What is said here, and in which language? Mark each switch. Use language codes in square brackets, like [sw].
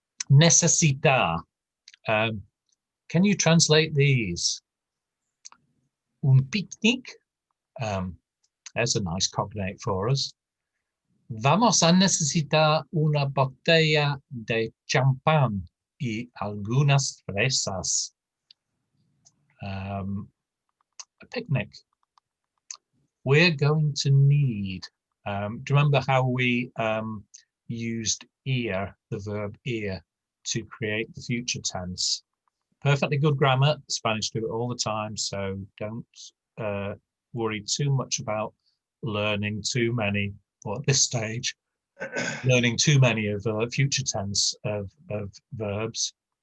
[es] Necesitar. [en] Can you translate these? [es] Un picnic. [en] There's a nice cognate for us. [es] Vamos a necesitar una botella de champán y algunas fresas. [en] A picnic. We're going to need, do you remember how we used ear, the verb ear, to create the future tense? Perfectly good grammar. Spanish do it all the time, so don't worry too much about learning too many, or at this stage, learning too many of future tense of verbs.